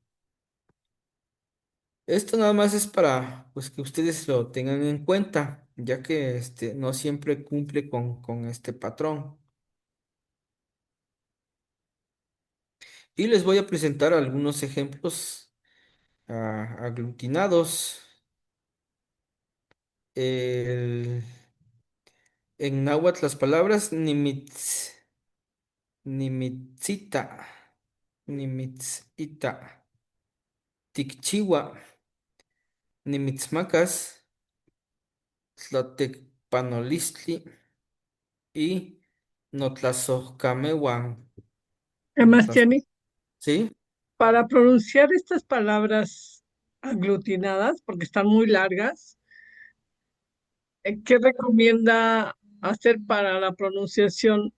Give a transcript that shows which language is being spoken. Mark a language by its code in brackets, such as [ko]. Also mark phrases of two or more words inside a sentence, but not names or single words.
[es] Esto nada más es para pues, que ustedes lo tengan en cuenta, ya que no siempre cumple con este patrón. Y les voy a presentar algunos ejemplos aglutinados. El- en náhuatl las palabras [nah] nimitzita, nimitzita, tikchiwa, nimitzmacas, tlatecpanolistli [es] y notlazohcamehuan. ¿Qué más tiene? ¿Sí? Para pronunciar estas palabras aglutinadas, porque están muy largas, ¿qué recomienda hacer para la pronunciación?